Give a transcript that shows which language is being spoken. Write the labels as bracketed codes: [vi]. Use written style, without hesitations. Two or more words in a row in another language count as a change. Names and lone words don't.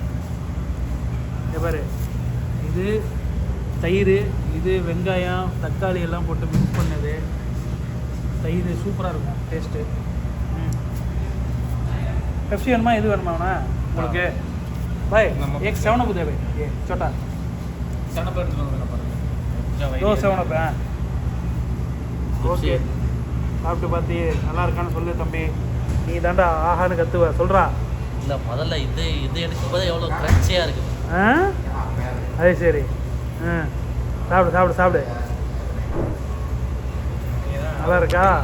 [ta] இங்கே பாரு, இது தயிர், இது வெங்காயம் தக்காளி எல்லாம் போட்டு மிக்ஸ் பண்ணது தயிர். சூப்பராக இருக்கும் டேஸ்ட்டு. பெப்சி வேணுமா? எது வேணுமாண்ணா உங்களுக்கு? [hi] பாய் एक 7 अप दे भाई, ये छोटा 7 अप दो 7 अप. [ta] ஓகே சாப்பிட்டு பார்த்து நல்லா இருக்கான்னு சொல்லு தம்பி. நீ தாண்டா ஆஹான்னு கத்துவ சொல்கிறா. இல்லை முதல்ல இது எடுக்கும்போது எவ்வளோ கிரன்ச்சியாக இருக்குது. அது சரி. சாப்பிடு. நல்லா இருக்கா?